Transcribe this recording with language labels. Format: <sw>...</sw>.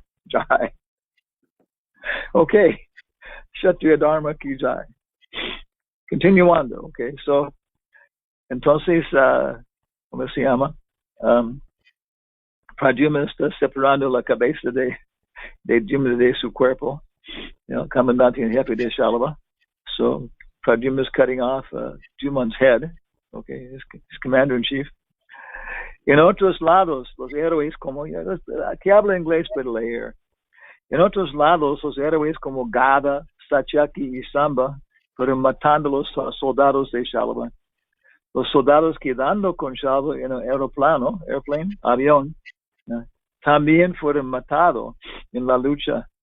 <hi>Jai. Okay. Kshatriya Dharma ki jai. Continuando.</hi> <es>Okay, so, entonces, ¿cómo se llama? Pradyumna está separando la cabeza de su cuerpo. Comandante en jefe de Shalava.</es> <en>So Pradyumna is cutting off Juman's head. Okay, his commander-in-chief.</en> <es>En otros lados, los héroes como... Aquí habla inglés, pero leer. En otros lados, los héroes como Gada, Satyaki y Samba fueron matando los soldados de Shalava. Los soldados quedando con Shalava en el avión, también fueron matados en la lucha.</es>